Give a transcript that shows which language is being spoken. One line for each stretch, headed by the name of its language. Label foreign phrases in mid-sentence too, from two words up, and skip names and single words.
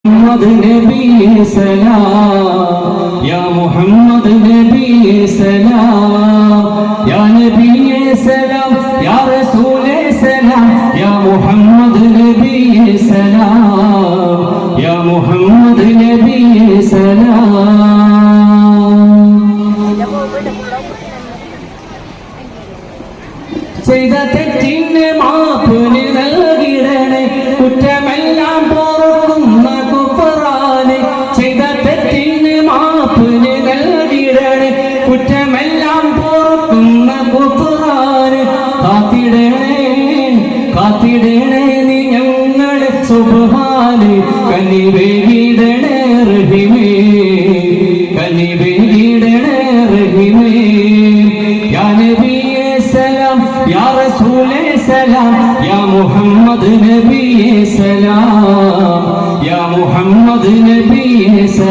Arabic: محمد نبی سلام یا محمد نبی سلام یا نبی سلام یا رسول سلام یا محمد نبی سلام یا محمد نبی سلام
Malayalam: ചെയ്ത തെറ്റിന് മാപ്പ് നൽകിടണേ കുറ്റമെല്ലാം പൊറുക്കുന്ന ഗുഫ്രാനെ ചെയ്ത തെറ്റിന് മാപ്പ് നൽകിടണേ കുറ്റമെല്ലാം പൊറുക്കുന്ന ഗുഫ്രാനെ കാത്തിടണേ കാത്തിടണേ നീ ഞങ്ങളെ സുബ്ഹാനെ കനിവേകിടണേ റഹീമേ കനിവേകിടണേ റഹീമേ
Arabic: يا نبي سلام يا رسول سلام يا محمد نبي سلام يا محمد نبي